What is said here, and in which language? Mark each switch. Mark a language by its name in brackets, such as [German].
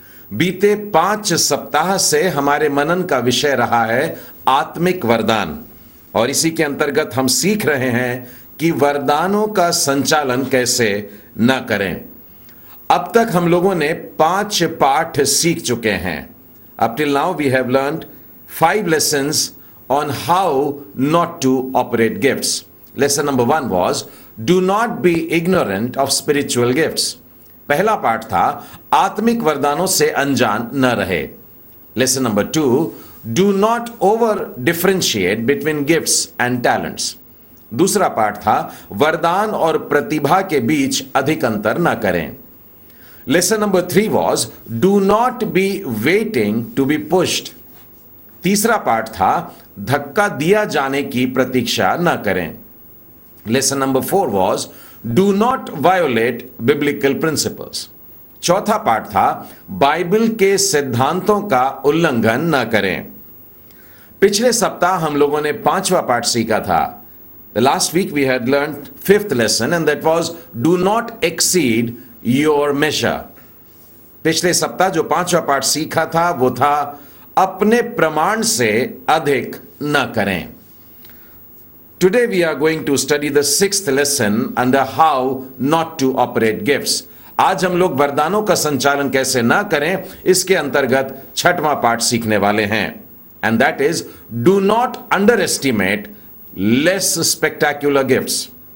[Hindi] बीते 5 सप्ताह से हमारे मनन का विषय रहा है आत्मिक वरदान, और इसी के अंतर्गत हम सीख रहे हैं कि वरदानों का संचालन कैसे न करें। अब तक हम लोगों ने 5 पाठ सीख चुके हैं। [English] Up till now we have learned 5 lessons on how not to operate gifts. Lesson number 1 was do not be ignorant of spiritual gifts. [Hindi] पहला पाठ था आत्मिक वरदानों से अनजान न रहे। [English] Lesson number 2, do not over differentiate between gifts and talents. [Hindi] दूसरा पाठ था वरदान और प्रतिभा के बीच अधिक अंतर न करें। [English] Lesson number 3 was do not be waiting to be pushed. [Hindi] तीसरा पाठ था धक्का दिया जाने की प्रतीक्षा न करें। [English] Lesson number 4 was do not violate biblical principles. [Hindi] चौथा पाठ था बाइबल के सिद्धांतों का उल्लंघन न करें। पिछले सप्ताह हम लोगों ने 5वां पाठ सीखा था। [English] The last week we had learned 5th lesson and that was do not exceed your major. [Hindi] पिछले सप्ताह जो 5वां पाठ सीखा था वो था अपने प्रमाण से अधिक न करें। [English] Today we are going to study the 6th lesson under how not to operate gifts. [Hindi] आज हम लोग वरदानों का संचालन कैसे ना करें इसके अंतर्गत 6वां पाठ सीखने वाले हैं, [English] And that is do not underestimate less spectacular gifts.